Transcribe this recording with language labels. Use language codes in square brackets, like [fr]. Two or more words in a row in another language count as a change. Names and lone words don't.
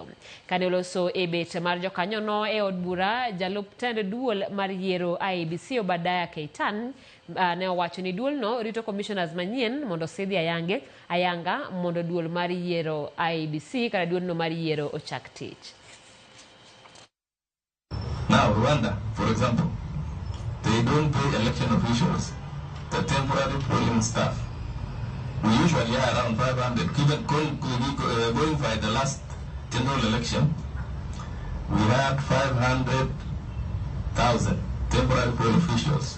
[luo] Kane oloso e bet mar jokanyono e od bura, jalup tend duol mar yiero IEBC Obadaya Keitan ne owacho ni duolno rito commissioners manyien mondo sidhi ayanga mondo duol mar yiero IEBC kata duolno mar yiero ochak tich. [en] Now, Rwanda, for example, they don't pay election officials, the temporary polling staff. We usually are around 500. Even going by the last general election, we had 500,000 temporary poll officials.